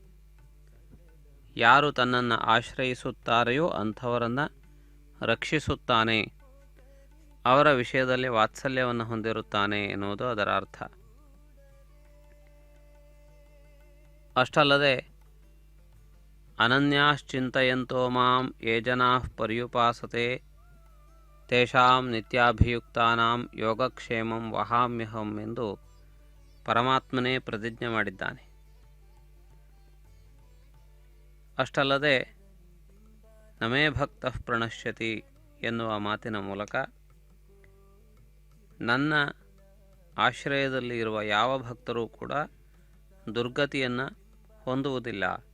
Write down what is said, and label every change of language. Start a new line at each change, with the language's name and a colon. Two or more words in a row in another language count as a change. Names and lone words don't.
Kannada: ಯಾರು ತನ್ನನ್ನು ಆಶ್ರಯಿಸುತ್ತಾರೆಯೋ ಅಂಥವರನ್ನು ರಕ್ಷಿಸುತ್ತಾನೆ, ಅವರ ವಿಷಯದಲ್ಲಿ ವಾತ್ಸಲ್ಯವನ್ನು ಹೊಂದಿರುತ್ತಾನೆ ಎನ್ನುವುದು ಅದರ ಅರ್ಥ.
Sanskrit: ಅಷ್ಟಲ್ಲದೆ ಅನನ್ಯಾಶ್ಚಿಂತಯಂತೋ ಮಾಂ ಯೇ ಜನಾಃ ಪರ್ಯುಪಾಸತೆ ತೇಷಾಂ ನಿತ್ಯಾಭಿಯುಕ್ತಾನಾಂ ಯೋಗಕ್ಷೇಮಂ ವಹಾಮ್ಯಹಂ
Kannada: ಎಂದು ಪರಮಾತ್ಮನೇ ಪ್ರತಿಜ್ಞೆ ಮಾಡಿದ್ದಾನೆ. ಅಷ್ಟಲ್ಲದೆ
Sanskrit: ನಮೇ ಭಕ್ತಃ ಪ್ರಣಶ್ಯತಿ
Kannada: ಎನ್ನುವ ಮಾತಿನ ಮೂಲಕ ನನ್ನ ಆಶ್ರಯದಲ್ಲಿ ಇರುವ ಯಾವ ಭಕ್ತರೂ ಕೂಡ ದುರ್ಗತಿಯನ್ನು ಹೊಂದುವುದಿಲ್ಲ.